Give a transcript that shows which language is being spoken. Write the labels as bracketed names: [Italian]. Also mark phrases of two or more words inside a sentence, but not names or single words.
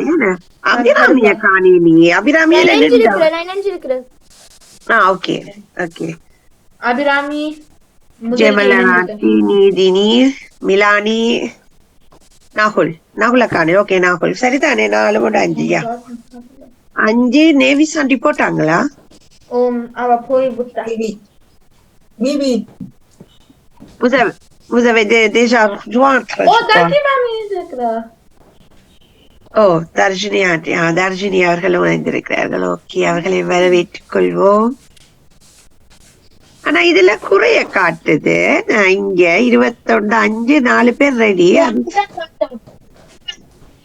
[Tamil] அபிராமிய காணி, நீ அபிராமியில ஓகே ஓகே. அபிராமி, ஜெமலராட்டி, நீதினி, மிலானி, நாகுல் காணி. ஓகே, நாகுல் சரிதானே? 4 கூட 5யா? 5 நேவி சாண்டி போட்டாங்களா? அவ போய் விட்டா. [French] Bibi. Vous avez déjà joint? [Tamil] தர்ஜினி ஆண்டி, தர்ஜினி அவர்களும் வந்திருக்கிறார்கள். ஓகே, அவர்களை வரவேற்றுக் கொள்வோம். ஆனா இதுல குறைய காட்டுது. நான் இங்க 21, 5 4 பேர் ரெடி.